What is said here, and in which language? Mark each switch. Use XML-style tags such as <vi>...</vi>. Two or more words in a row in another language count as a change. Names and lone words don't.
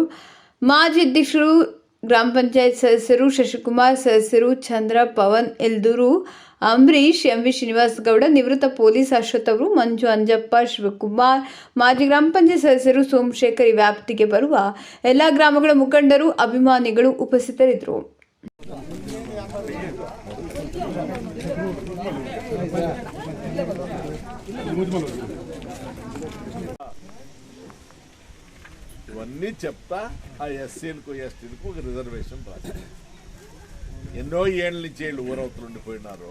<kn>ಮಾಜಿ ಅಧ್ಯಕ್ಷರು, ಗ್ರಾಮ ಪಂಚಾಯತ್ ಸದಸ್ಯರು ಶಶಿಕುಮಾರ್, ಸದಸ್ಯರು ಚಂದ್ರ, ಪವನ್, ಎಲ್ದೂರು, ಅಂಬರೀಶ್, MV ಶ್ರೀನಿವಾಸ್ ಗೌಡ, ನಿವೃತ್ತ ಪೊಲೀಸ್ ಅಶ್ವಥ್ ಅವರು, ಮಂಜು, ಅಂಜಪ್ಪ, ಶಿವಕುಮಾರ್, ಮಾಜಿ ಗ್ರಾಮ ಪಂಚಾಯತ್ ಸದಸ್ಯರು ಸೋಮಶೇಖರ್, ಈ ವ್ಯಾಪ್ತಿಗೆ ಬರುವ ಎಲ್ಲ ಗ್ರಾಮಗಳ ಮುಖಂಡರು, ಅಭಿಮಾನಿಗಳು ಉಪಸ್ಥಿತರಿದ್ದರು.</kn> <te>ఇవన్నీ చెప్తా ఆ ఎస్సీలకు ఎస్టీలకు రిజర్వేషన్ రాదు. ఎన్నో ఏళ్ళ నుంచి వీళ్ళు ఊరవతలు ఉండిపోయినారు.</te>